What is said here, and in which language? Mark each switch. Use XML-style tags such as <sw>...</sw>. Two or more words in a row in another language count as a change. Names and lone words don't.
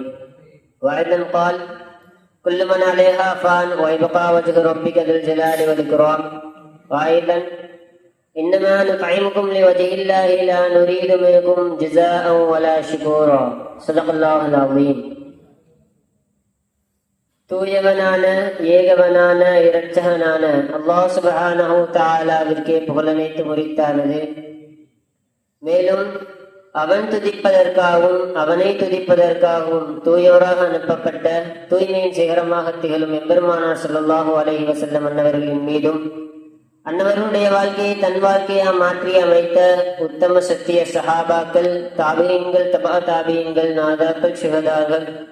<ar>وأيضا قال: كل من عليها فان ويبقى وجه ربك ذو الجلال والإكرام. وأيضا: إنما نطعمكم لوجه الله لا نريد منكم جزاء ولا شكورا. صدق الله العظيم.</ar> <ta>தூயவனான ஏகவனான இரட்சகனான</ta> <ar>الله سبحانه تعالى</ar> <ta>புகழனைத்து முறித்தானது. மேலும் அவன் துதிப்பதற்காகவும் அவனை துதிப்பதற்காகவும் தூயோராக அனுப்பப்பட்ட தூய்மையின் சிகரமாக திகழும் எம்பெருமானார்</ta> <ar>صلى الله عليه وسلم</ar> <ta>அன்னவர்களின் மீதும் அன்னவர்களுடைய வாழ்க்கையை தன் வாழ்க்கையா மாற்றி அமைத்த உத்தம சத்திய சஹாபாக்கள், தாபியீன்கள்,</ta> <ar>تبع تابعين,</ar> <ta>நாதாக்கள், சுஹதாக்கள்,</ta>